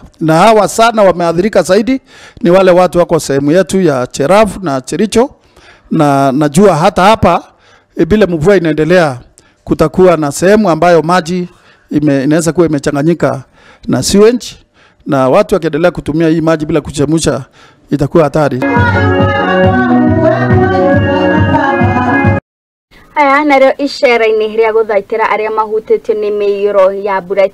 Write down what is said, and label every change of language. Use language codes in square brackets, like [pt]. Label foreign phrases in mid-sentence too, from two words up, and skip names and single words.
[sw] Na hawa sana wameathirika zaidi ni wale watu wako sehemu yetu ya Cheraf na Chericho, na najua hata hapa bila mvua inaendelea kutakuwa na sehemu ambayo maji inaweza kuwa imechanganyika na sewage, na watu wakiendelea kutumia hii maji bila kuchemsha itakuwa hatari. [ki] Aya nario icera-ini ria guthaitira aria mahutitio ni miiro ya mbura